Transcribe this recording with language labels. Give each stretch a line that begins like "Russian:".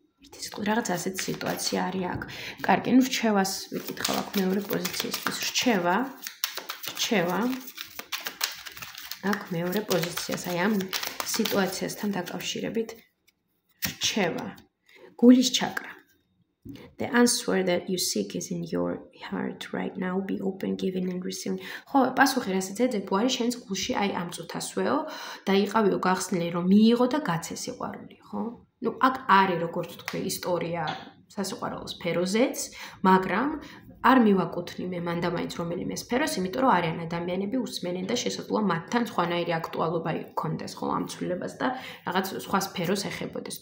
Georgian: ერთი სიტყვით, რაღაც ასეთ სიტუაცია არის აქ. კარგი, ნუ რჩევას ვიკითხავ აქ მეორე პოზიციისთვის. რჩევა. აქ მეორე პოზიციას, აი ამ სიტუაციასთან დაკავშირებით რჩევა. გულის ჩაკრა.
English: The answer that you seek is in your heart right now. Be open, giving and receiving.
Georgian: ხო, პასუხი რასაც ეძებ, არის შენს გულში, აი ამ წუთასვეო და იყავიო გახსნილი, რომ მიიღო და გაცე სიყვარული, ხო? ნუ აქ არის როგორც თქვი ისტორია სასიყვარულო სფეროზეც, მაგრამ არ მივაკუთვნი მე მანდა მაინც რომელიმე სფეროს, იმიტომ რომ არიან ადამიანები უსმენენ და შესაძლოა მათთან სხვანაირი აქტუალობა იქონდეს, ხო, ამ ცვლილებას და რაღაც სხვა სფეროს ეხებოდეს.